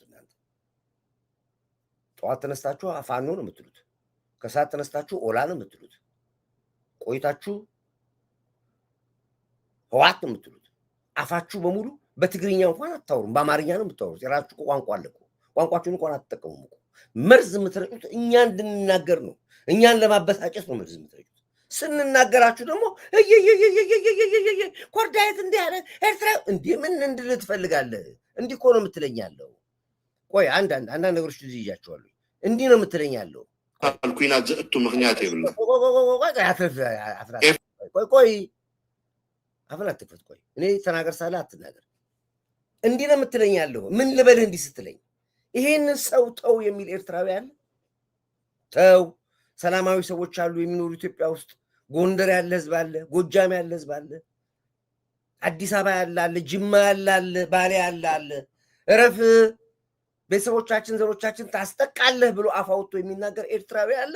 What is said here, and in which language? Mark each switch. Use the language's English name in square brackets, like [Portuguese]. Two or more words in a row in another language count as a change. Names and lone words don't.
[Amharic] እናንተ ጠዋት ተነስታችሁ ፋኖ ነው የምትሉት፣ ከሰዓት ተነስታችሁ ኦላ ነው የምትሉት፣ ቆይታችሁ ህዋት ነው የምትሉት። አፋችሁ በሙሉ በትግርኛ እንኳን አታወሩም፣ በአማርኛ ነው የምታወሩት። የራሳችሁ ቋንቋ አለ እኮ፣ ቋንቋችሁን እንኳን አትጠቀሙም እኮ። መርዝ የምትረጩት እኛ እንድንናገር ነው፣ እኛን ለማበሳጨት ነው መርዝ የምትረጩት። ስንናገራችሁ ደግሞ ኮርዳይት እንዲህ ያለ ኤርትራ እንዲህ ምን እንድል ትፈልጋለህ? እንዲህ እኮ ነው የምትለኛለው። ቆይ አንዳንድ ነገሮች ልጅ ይዣቸዋለሁ። እንዲህ ነው የምትለኛለው። [Tigrinya] ኩናት ዘእቱ ምክንያት ይብላ [Amharic] ቆይ አፍን አትክፈት። ቆይ እኔ ተናገር ሳለ አትናገር። እንዲህ ነው የምትለኛለሁ። ምን ልበልህ እንዲህ ስትለኝ? ይሄንን ሰው ተው የሚል ኤርትራዊ አለ? ተው። ሰላማዊ ሰዎች አሉ የሚኖሩ ኢትዮጵያ ውስጥ። ጎንደር ያለ ህዝብ አለ፣ ጎጃም ያለ ህዝብ አለ፣ አዲስ አበባ ያለ አለ፣ ጅማ ያለ አለ፣ ባሌ ያለ አለ። እረፍ፣ ቤተሰቦቻችን ዘሮቻችን ታስጠቃለህ ብሎ አፍ አውጥቶ የሚናገር ኤርትራዊ አለ?